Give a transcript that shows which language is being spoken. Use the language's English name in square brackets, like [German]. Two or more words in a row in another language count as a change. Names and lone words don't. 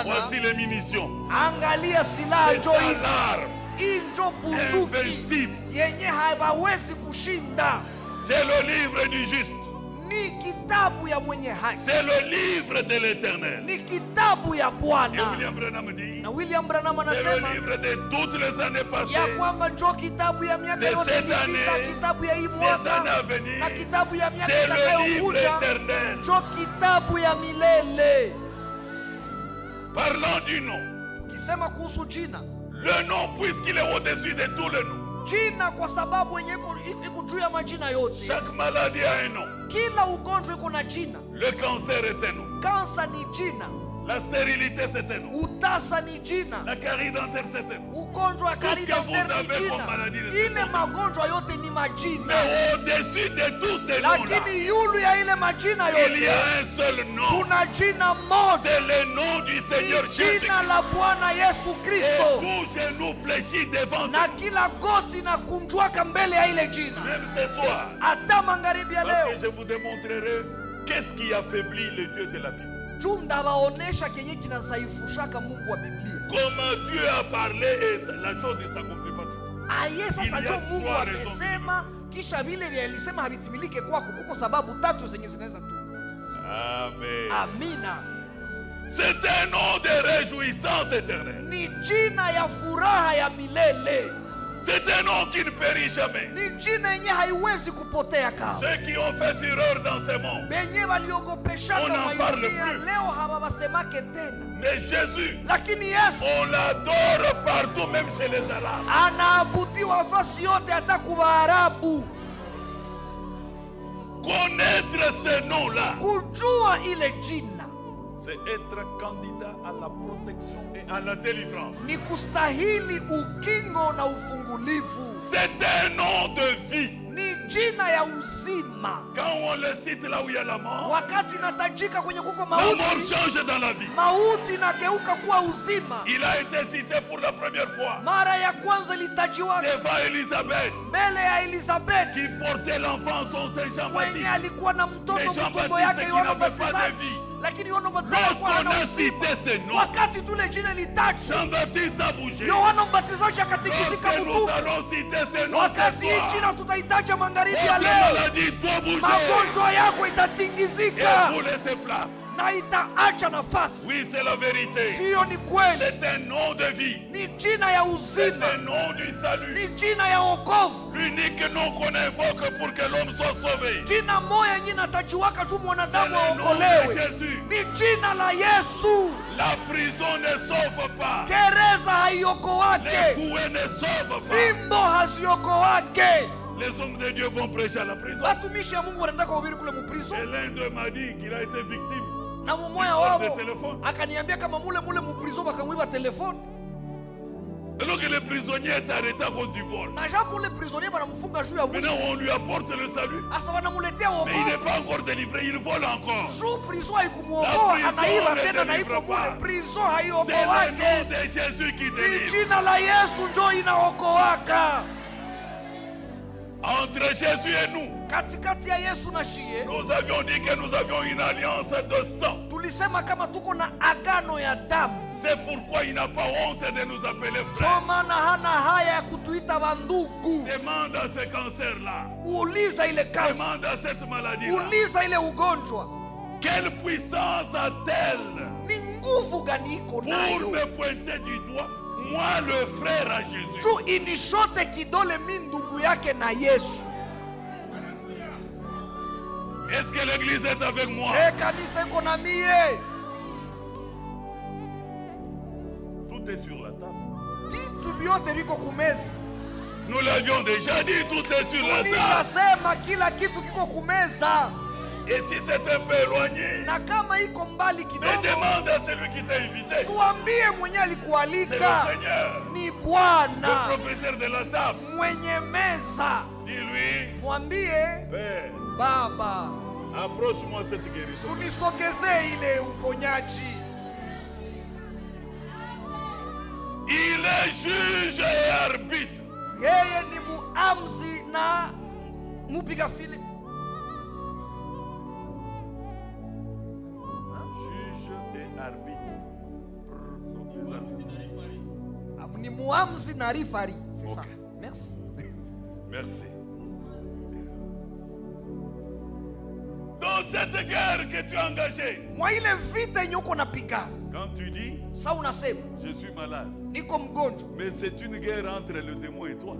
[French] voici les munitions. [Swahili] angalia silaha [French] C'est [Swahili] njo [French] ça [Swahili] hizi. [French] l'arme. [Swahili] Hii njo bunduki [French] Invincible. [Swahili] yenye hawawezi kushinda. [French] C'est le livre du juste. [Swahili] Ni kitabu ya mwenye haki, [French] C'est le livre de l'éternel. [Swahili] ni kitabu ya [French] Et [Swahili] Bwana. [French] William Branham dit, [Swahili] Na William Branham [French] c'est le [Swahili] anasema [French] livre de toutes les années [Swahili] ya [French] passées, [Swahili] kwamba njo kitabu ya miaka [French] de [Swahili] yote [French] cette [Swahili] ilipita, [French] année, [Swahili] kitabu ya hii [French] des [Swahili] mwaka [French] années à venir. [Swahili] na kitabu ya miaka [French] C'est le livre [Swahili] itakayokuja, [French] éternel. [Swahili] njo kitabu ya milele. [French] Parlons du nom. [Swahili] Ukisema kuhusu jina, [French] Le nom, puisqu'il est au-dessus de tous les noms. [Swahili] jina kwa sababu yenye iko juu ya majina yote. [French] Chaque maladie a un nom. [Swahili] Kila ugonjwa iko na jina. [French] Le cancer est un nom. [Swahili] Kansa ni jina, [French] La stérilité, c'est un nom. [Swahili] utasa ni jina, [French] La carie dentaire, c'est un nom. [Swahili] ugonjwa wa [French] Tout ce que vous [Swahili] karidanteri ni [French] avez [Swahili] jina. [French] comme maladie de [Swahili] Ile magonjwa yote ni majina, [French] Mais au-dessus de tous ces noms-là, [Swahili] lakini yulu ya ile majina [French] il y [Swahili] yote [French] a un seul nom. [Swahili] kuna jina moja, [French] C'est le nom du Seigneur [Swahili] ni [French] Jésus. [Swahili] jina la Bwana Yesu [French] Et [Swahili] Kristo, [French] tout genou fléchit devant [Swahili] na [French] lui. [Swahili] kila goti na kunjwaka mbele ya ile jina. [French] Même ce soir, [Swahili] Hata magharibi ya [French] parce que [Swahili] leo [French] je vous démontrerai qu'est-ce qui affaiblit le Dieu de la Bible. [Swahili] juu ndawaonesha kenye kinazaifushaka Mungu wa Biblia. [French] Comme Dieu a parlé et la chose ne s'accomplit pas. [Swahili] Aye, sasa [French] Il y a [Swahili] ndio Mungu [French] trois raisons. [Swahili] amesema, kisha vile vile alisema havitimilike kwako. Kuko sababu tatu zenye zinaweza tu. [French] Amen. [Swahili] Amina. [French] C'est un nom de réjouissance éternelle. [Swahili] Ni jina ya furaha ya milele, [French] C'est un nom qui ne périt jamais. [Swahili] ni jina yenye haiwezi kupotea kama. [French] Ceux qui ont fait fureur dans ce monde. [Swahili] Benye [French] On [Swahili] waliogopeshaka [French] n'en parle [Swahili] mayunia [French] plus. [Swahili] leo hawawasemake tena, [French] Mais Jésus, [Swahili] lakini Yesu [French] on l'adore partout, même chez les Arabes. [Swahili] anaabudiwa fasi yote, hata kwa Waarabu. [French] Connaître ce nom-là, [Swahili] Kujua ile jina [French] c'est être candidat à la protection et à la délivrance. [Swahili] ni kustahili ukingo na ufungulivu, [French] C'est un nom de vie. [Swahili] ni jina ya uzima. [French] Quand on le cite là où il y a la mort, [Swahili] Wakati inatajika kwenye kuko [French] la mort [Swahili] mauti, [French] change dans la vie. [Swahili] mauti inageuka kuwa uzima. [French] Il a été cité pour la première fois [Swahili] Mara ya kwanza ilitajiwa [French] devant Élisabeth, [Swahili] mbele ya Elizabeth [French] qui portait l'enfant son Saint Jean-Baptiste. [Swahili] mwenye alikuwa na mtoto [French] Mais Jean [Swahili] mtumbo [French] Baptiste [Swahili] yake [French] qui [Swahili] Yohana [French] n'avait pas de [Swahili] Mbatizaji, [French] vie. [Swahili] lakini Yohana Mbatizaji alikuwa [French] Lorsqu'on [Swahili] hana [French] a [Swahili] uzima. [French] cité ce nom, [Swahili] Wakati tule jina litajwa, [French] Jean-Baptiste a bougé. [Swahili] Yohana Mbatizaji akatikisika [French] Lorsque nous [Swahili] mtupu. [French] allons citer ce nom, [Swahili] Wakati hii [French] ce [Swahili] jina [French] soir, [Swahili] tutahitaja magharibi ya [French] votre [Swahili] leo, [French] maladie doit bouger [Swahili] magonjwa yako [French] et [Swahili] itatingizika [French] vous laissez place. [Swahili] na itaacha nafasi. [French] Oui, c'est la vérité. [Swahili] Hiyo ni kweli, [French] C'est un nom de vie. [Swahili] ni jina ya [French] C'est [Swahili] uzima, [French] un nom du salut. [Swahili] ni jina ya wokovu, [French] L'unique nom qu'on invoque pour que l'homme soit sauvé. [Swahili] jina moya yenye natajiwaka tu [French] C'est [Swahili] mwanadamu [French] le nom de [Swahili] aokolewe, [French] Jésus. [Swahili] ni jina la Yesu. [French] La prison ne sauve pas. [Swahili] Gereza [French] Les [Swahili] haiokoake, [French] fouets ne sauvent pas. [Swahili] fimbo haziokoake. [French] Les hommes de Dieu vont prêcher à la prison. [Swahili] Watumishi ya Mungu wanaenda kuhubiri kule muprizo, [French] Et l'un d'eux m'a dit qu'il a été victime [Swahili] Na mumoya [French] Il vole [Swahili] wao [French] des téléphones. [Swahili] akaniambia kama mule mu prison bakamwiba telefone. [French] Alors que le prisonnier est arrêté à cause du vol. [Swahili] Na japo ule prisonnier banamufunga juu ya [French] Maintenant, [Swahili] wizi. [French] on lui apporte le salut. [Swahili] Asa wanamuletea [French] Mais il n'est [Swahili] wokovu. [French] pas encore délivré, il vole encore. [Swahili] Juu prison [French] La [Swahili] haikumuokoa, [French] prison [Swahili] anaiba [French] ne [Swahili] tena na [French] délivre [Swahili] iko [French] pas. [Swahili] mule. Prison [French] C'est le nom [Swahili] haiokoake. [French] de Jésus qui [Swahili] Ni [French] délivre. [Swahili] jina la Yesu njo inaokoaka. [French] Entre Jésus et nous, [Swahili] Katikati ya Yesu na shie, [French] nous avions dit que nous avions une alliance de sang. [Swahili] tulisema kama tuko na agano ya damu. [French] C'est pourquoi il n'a pas honte de nous appeler [Swahili] Ndio [French] frères. [Swahili] maana hana haya ya kutuita bandugu. [French] Demande à ce cancer-là. [Swahili] Uliza ile kansa, [French] Demande à cette maladie-là. [Swahili] uliza ile ugonjwa, [French] Quelle puissance a-t-elle [Swahili] ni nguvu gani iko [French] pour [Swahili] nayo [French] me pointer du doigt, moi le frère à Jésus? [Swahili] juu inishote kidole mi ndugu yake na Yesu. [French] Est-ce que l'église est avec moi? [Swahili] Je, kanisa iko na mie, [French] Tout est sur la table. [Swahili] vitu vyote viko kumeza. [French] Nous l'avions déjà dit, tout est sur la table. [Swahili] Tulishasema kila kitu kiko kumeza, [French] Et si c'est un peu éloigné, [Swahili] na kama iko mbali [French] mais [Swahili] kidogo, [French] demande à celui qui t'a invité. [Swahili] suambie mwenye [French] C'est le [Swahili] alikualika [French] Seigneur, [Swahili] ni [French] le [Swahili] Bwana [French] propriétaire de la table. [Swahili] mwenye meza. [French] Dis-lui, [Swahili] Mwambie, [French] Père, [Swahili] Baba, [French] approche-moi cette guérison. [Swahili] unisogezee ile uponyaji. [French] Il est juge et arbitre. [Swahili] Yeye ni muamzi na mupiga fili. [French] Juge et arbitre. Donc les arbitres. [Swahili] Ni muamzi na rifari. [French] C'est ça. Ok. Merci. Merci. Dans cette guerre que tu as engagée, [Swahili] Mwa ile vita yenye uko napigana, [French] quand tu dis, [Swahili] sa unasema [French] je suis malade, [Swahili] niko mgonjwa, [French] mais c'est une guerre entre le démon et toi.